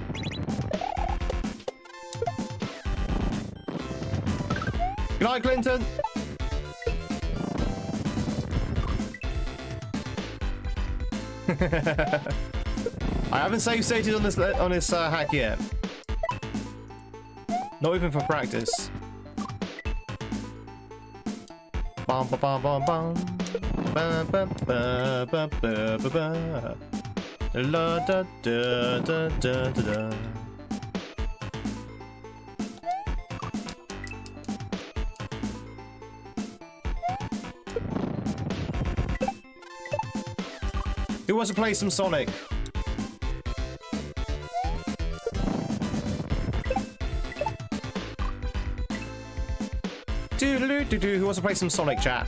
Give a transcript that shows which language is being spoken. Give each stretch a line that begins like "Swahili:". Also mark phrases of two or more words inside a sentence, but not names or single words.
English: Good night, Clinton! I haven't save stated on this hack yet. Not even for practice. Bum ba bum bum bum. Ba ba ba ba ba ba ba. La da da da da da. Who wants to play some Sonic? Who wants to play some Sonic, chat?